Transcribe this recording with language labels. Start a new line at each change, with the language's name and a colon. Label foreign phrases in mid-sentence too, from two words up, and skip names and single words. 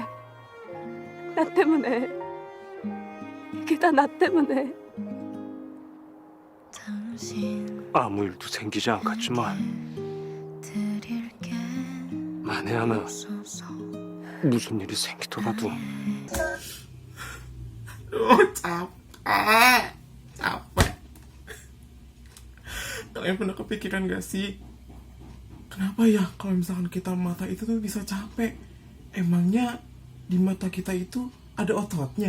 Korean: 나 때문에. 이게 다 나 때문에. 아무 일도 생기지 않겠지만 만에 하나 무슨 일이 생기더라도
Indonesian: capek. Kalian pernah kepikiran gak sih, kenapa ya kalau misalkan kita mata itu tuh bisa capek? Emangnya di mata kita itu ada ototnya?